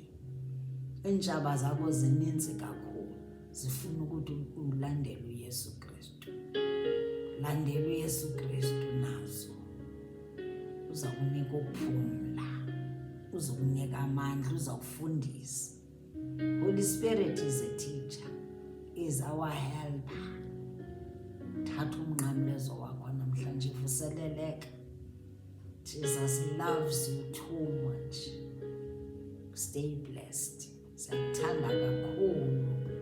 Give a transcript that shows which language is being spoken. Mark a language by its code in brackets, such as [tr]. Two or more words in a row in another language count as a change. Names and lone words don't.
[xh] Iintshaba zakho zininzi kakhulu, zifuna ukuthi ulandele uYesu Kristu. Landela uYesu Kristu nazo uza kunika ukuphumla, uza kunika amandla, uza kufundisa. [en] Holy Spirit is a teacher, is our helper. [xh] Thatha umnqamlezo wakho namhlanje vuseleleka. [en] Jesus loves you too much. Stay blessed. [xh] Siyakuthanda kakhulu.